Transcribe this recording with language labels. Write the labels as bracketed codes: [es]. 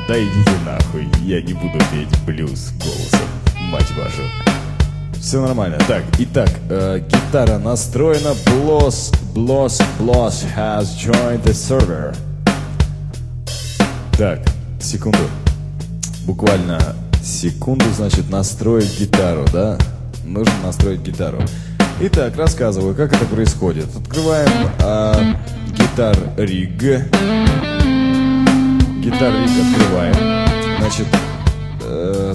[ru] Да идите нахуй, я не буду петь блюз голосом, мать вашу. Все нормально. Так, итак, гитара настроена. [en] Blues has joined the server. [ru] Так, секунду. Буквально секунду, значит, настроить гитару, да? Нужно настроить гитару. Итак, рассказываю, как это происходит. Открываем гитар риг. Гитар риг открываем.